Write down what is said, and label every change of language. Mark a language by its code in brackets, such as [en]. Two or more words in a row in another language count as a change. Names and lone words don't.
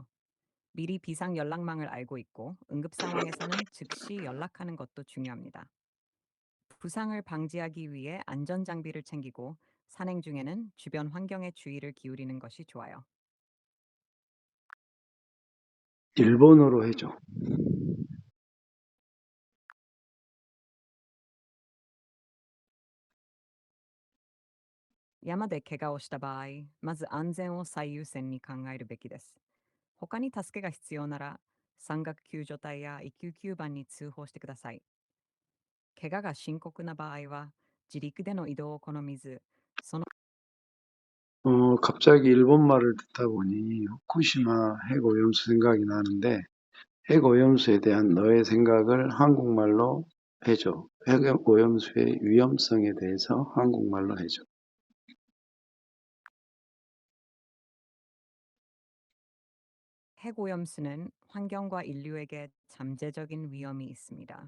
[ko] 미리 비상 연락망을 알고 있고 응급 상황에서는 즉시 연락하는 것도 중요합니다. 부상을 방지하기 위해 안전 장비를 챙기고 산행 중에는 주변 환경에 주의를 기울이는 것이 좋아요. 일본어로 해줘. [ja] 山で怪我をした場合、まず安全を最優先に考えるべきです。他に助けが必要なら、山岳救助隊や199番に通報してください。怪我が深刻な場合は、自力での移動を好みず、その [ko] 갑자기 일본 말을 듣다 보니 후쿠시마 핵오염수 생각이 나는데 핵오염수에 대한 너의 생각을 한국말로 해줘. 핵오염수의 위험성에 대해서 한국말로 해줘. 핵오염수는 환경과 인류에게 잠재적인 위험이 있습니다.